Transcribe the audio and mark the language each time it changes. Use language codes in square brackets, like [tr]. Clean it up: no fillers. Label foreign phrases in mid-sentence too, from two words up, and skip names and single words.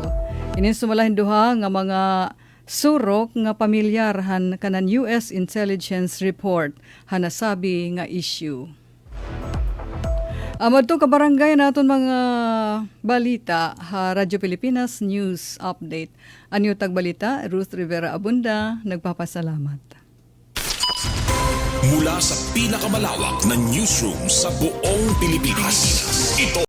[war] Inin sumalahin duha nga mga surok nga pamilyar han kanan [en] US intelligence report [war] hanasabi nga issue. Amadto ka barangay naton mga balita ha Radyo Pilipinas News Update. Anyo tagbalita Ruth Rivera Abunda nagpapasalamat. [tl] Mula sa pinakamalawak na newsroom sa buong Pilipinas, ito